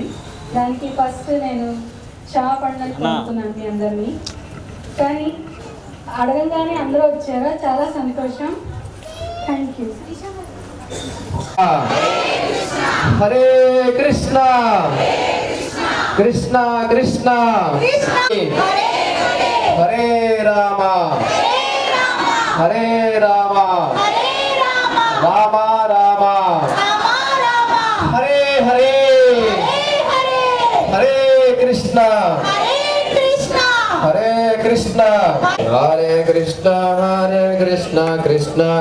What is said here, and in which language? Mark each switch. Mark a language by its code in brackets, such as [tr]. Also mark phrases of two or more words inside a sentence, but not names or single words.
[te] దానికి ఫస్ట్ నేను క్షమాపణలు కోరుతున్నాను మీ అందరినీ. కానీ అడగంగానే అందరూ వచ్చారా, చాలా సంతోషం. [en] thank you. [sa] హరే కృష్ణ కృష్ణ కృష్ణ హరే రామ హరే రామ రామ రామ హరే హరే హరే కృష్ణ హరే కృష్ణ హరే కృష్ణ హరే కృష్ణ కృష్ణ